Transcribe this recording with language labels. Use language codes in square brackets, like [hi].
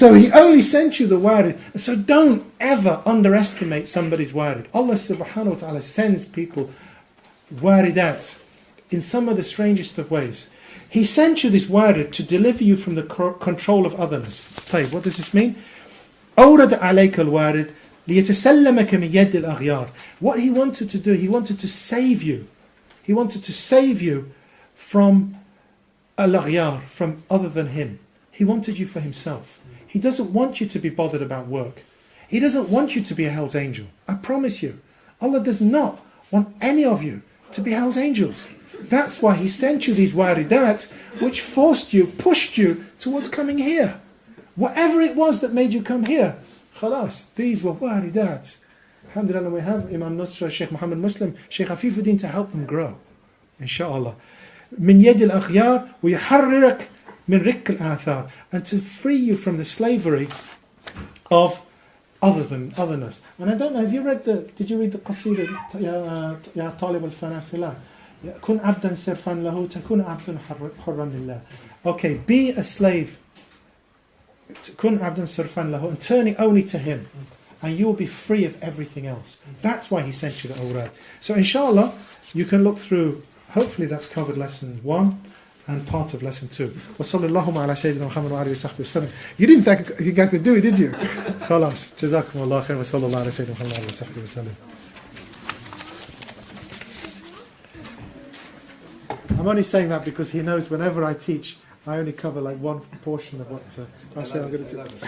[en] So he only sent you the warid. So don't ever underestimate somebody's warid. Allah subhanahu wa ta'ala sends people waridat in some of the strangest of ways. He sent you this warid to deliver you from the control of otherness. What does this mean? [ar] أورد عليك الوارد ليتسلمك من يد الأغيار. [en] What he wanted to do, he wanted to save you. He wanted to save you from al-aghyar, from other than him. He wanted you for himself. He doesn't want you to be bothered about work. He doesn't want you to be a hell's angel. I promise you. Allah does not want any of you to be hell's angels. That's why he sent you these waridat, which forced you, pushed you towards coming here. Whatever it was that made you come here, khalas, these were waridat. Alhamdulillah, we have Imam Nusra, Shaykh Muhammad Muslim, Shaykh Afifuddin to help them grow. Inshallah. [ar] من يد الأخيار ويحررك من رق الآثار, [en] and to free you from the slavery of otherness. And I don't know, did you read the [ar] قصيدة يا طالب الفنا في الله كن عبدا صرفا له تكون عبدا حرا لله. [en] Okay, be a slave. [ar] كن عبدا صرفا له, [en] and turning only to him, and you will be free of everything else. That's why he sent you the awrad. So inshallah, you can look through. Hopefully that's covered lesson 1 and part of lesson 2. [ar] وصلى اللهم على سيدنا محمد وعلى آله وصحبه وسلم. [en] You didn't think I could do it, did you? [ar] خلاص. جزاكم الله خير وصلى الله على سيدنا محمد وعلى آله وصحبه وسلم. [en] I'm only saying that because he knows whenever I teach, I only cover like one portion of what I say I'm going to do.